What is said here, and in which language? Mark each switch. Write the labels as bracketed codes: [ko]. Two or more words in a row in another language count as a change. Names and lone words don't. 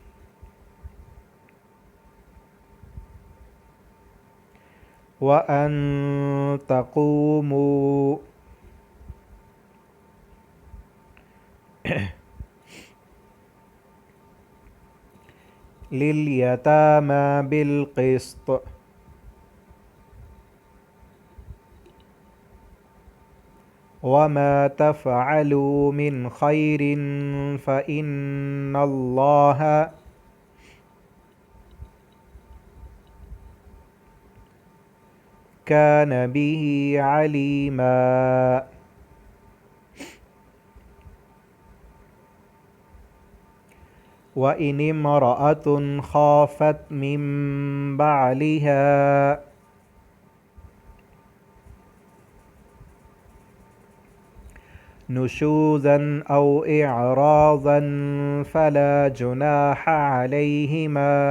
[ar] وأن تقوموا لليتامى بالقسط وما تفعلوا من خير فإن الله كان به عليما. وإن امرأة خافت من بعلها نشوزا أو إعراضا فلا جناح عليهما